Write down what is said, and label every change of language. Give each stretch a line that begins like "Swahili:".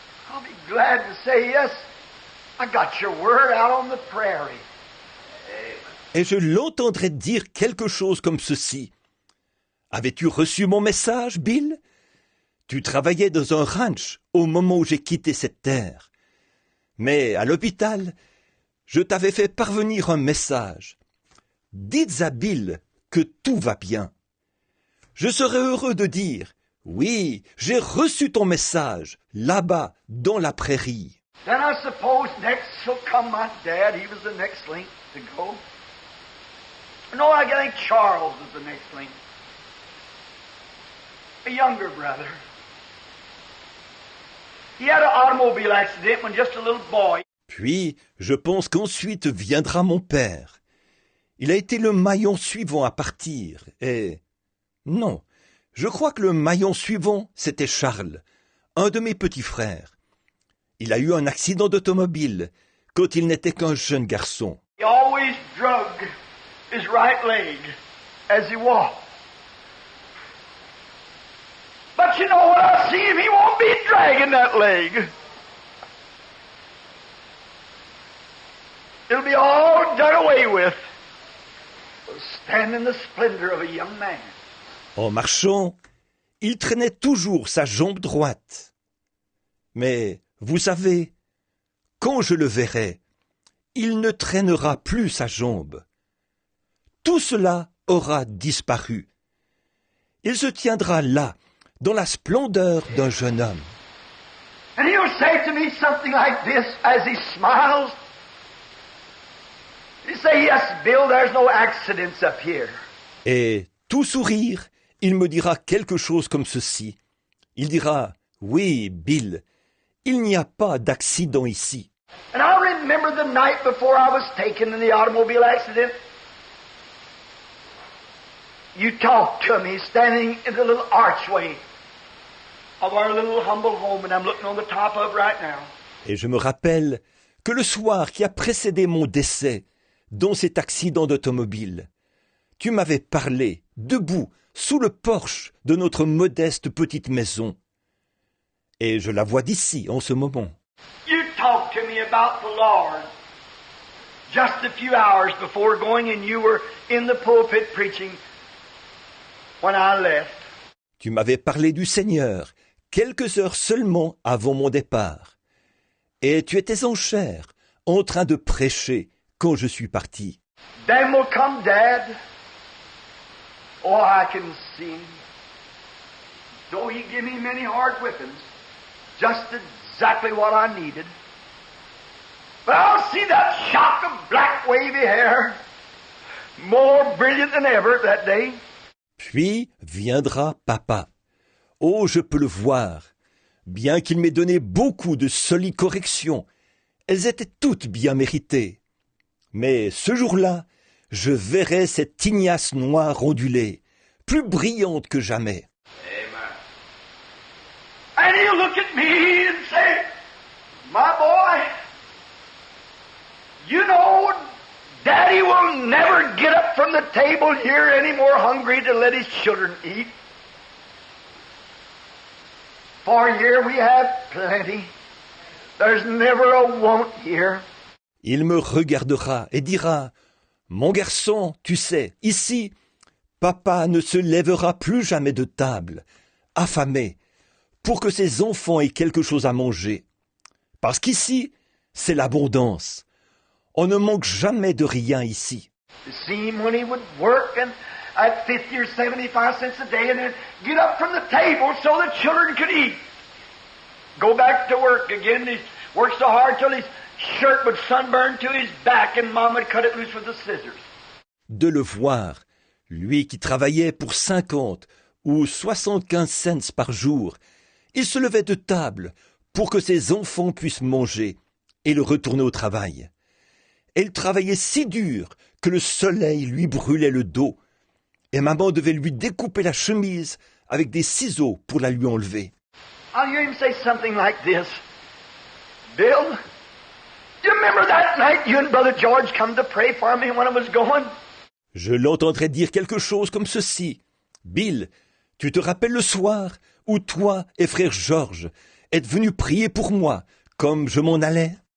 English: I'll be glad to say yes. I got your word out on the prairie.
French: Et je l'entendrais dire quelque chose comme ceci. Avais-tu reçu mon message, Bill? Tu travaillais dans un ranch au moment où j'ai quitté cette terre. Mais à l'hôpital, je t'avais fait parvenir un message. Dites à Bill que tout va bien. Je serais heureux de dire, oui, j'ai reçu ton message, là-bas, dans la prairie.
English: Then I suppose next will come my dad. He was the next link to go. No, I think Charles is the next link. A younger brother. He had an automobile accident when just a little boy.
French: Puis, je pense qu'ensuite viendra mon père. Il a été le maillon suivant à partir, et... Non, je crois que le maillon suivant, c'était Charles, un de mes petits frères. Il a eu un accident d'automobile quand il n'était qu'un jeune garçon.
English: He always drug his right leg as he walked. But you know, when I see him, he won't be dragging that leg. It'll be all done away with. He'll stand in the splendor of a young man.
French: En marchant, il traînait toujours sa jambe droite. Mais, vous savez, quand je le verrai, il ne traînera plus sa jambe. Tout cela aura disparu. Il se tiendra là, dans la splendeur d'un jeune homme.
English: And he'll say to me something like this as he smiles. He'll say, yes, Bill, there's no accidents up here.
French: Et, tout sourire, il me dira quelque chose comme ceci. Il dira, oui, Bill, il n'y a pas d'accident ici.
English: And I remember the night before I was taken in the automobile accident. You talked to me standing in the little archway of our little humble home, and I'm looking on the top of right now.
French: Et je me rappelle que le soir qui a précédé mon décès, dans cet accident d'automobile, tu m'avais parlé, debout, sous le porche de notre modeste petite maison. Et je la vois d'ici, en ce moment.
English: You talked to me about the Lord just a few hours before going, and you were in the pulpit preaching when I left.
French: Tu m'avais parlé du Seigneur quelques heures seulement avant mon départ. Et tu étais en chair, en train de prêcher quand je suis parti.
English: Then will come Dad, Oh, I can see him. Though he give me many hard whippings, just exactly what I needed. But I'll see that shock of black wavy hair, more brilliant than ever that day.
French: Puis viendra papa. Oh, je peux le voir. Bien qu'il m'ait donné beaucoup de solides corrections, elles étaient toutes bien méritées. Mais ce jour-là, je verrai cette Ignace noire ondulée, plus brillante que jamais.
English: And he'll look at me and say, my boy, you know, Daddy will never get up from the table here any more hungry to let his children eat. For here we have plenty. There's never a want here.
French: Il me regardera et dira, « Mon garçon, tu sais, ici, papa ne se lèvera plus jamais de table, affamé, pour que ses enfants aient quelque chose à manger. Parce qu'ici, c'est l'abondance. On ne manque jamais de rien ici. »
English: To see him when he would work and at 50 or 75 cents a day and then get up from the table so the children could eat. Go back to work again. He works so hard till his shirt would sunburn to his back and Mom would cut it loose with the scissors.
French: De le voir, lui qui travaillait pour 50 ou 75 cents par jour, il se levait de table pour que ses enfants puissent manger et le retourner au travail. Elle travaillait si dur que le soleil lui brûlait le dos, et maman devait lui découper la chemise avec des ciseaux pour la lui enlever.
English: I'll hear him say something like this. Bill, you remember that night you and Brother George come to pray for me when I was going?
French: Je l'entendrai dire quelque chose comme ceci. Bill, tu te rappelles le soir où toi et frère George êtes venus prier pour moi, comme je m'en allais?